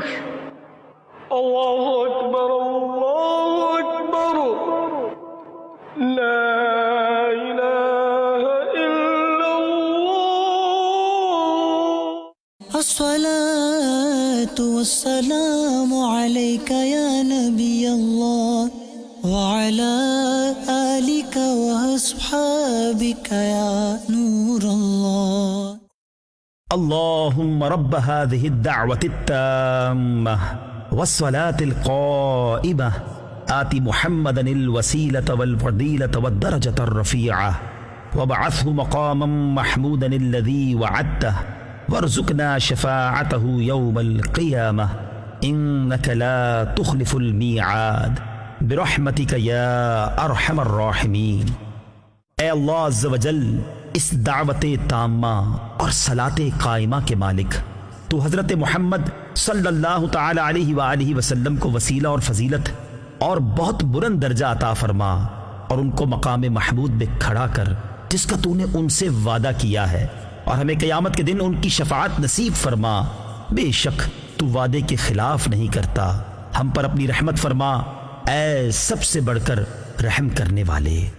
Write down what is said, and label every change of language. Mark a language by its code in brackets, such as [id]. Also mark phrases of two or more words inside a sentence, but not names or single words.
[ar] الله أكبر، الله أكبر، لا إله إلا الله. الصلاة والسلام عليك يا نبي الله وعلى آلك وأصحابك يا نور الله. اللهم رب هذه الدعوة التامة والصلاة القائمة آت محمدا الوسيلة والفضيلة والدرجة الرفيعة وابعثه مقاما محمودا الذي وعدته وارزقنا شفاعته يوم القيامة إنك لا تخلف الميعاد برحمتك يا أرحم الراحمين. [hi] ए अल्लाह [ar] عز وجل, [hi] इस दावते ताम्मा और सलाते कायमा के मालिक, तू हज़रत मोहम्मद [ar] صلى الله تعالى عليه وآله وسلم [hi] को वसीला और फजीलत और बहुत बुलंद दर्जा अता फरमा और उनको मकाम महमूद में खड़ा कर जिसका तूने उनसे वादा किया है, और हमें क़यामत के दिन उनकी शफाअत नसीब फरमा। बेशक तू वादे के खिलाफ नहीं करता। हम पर अपनी रहमत फरमा, ऐ सबसे बढ़कर रहम करने वाले।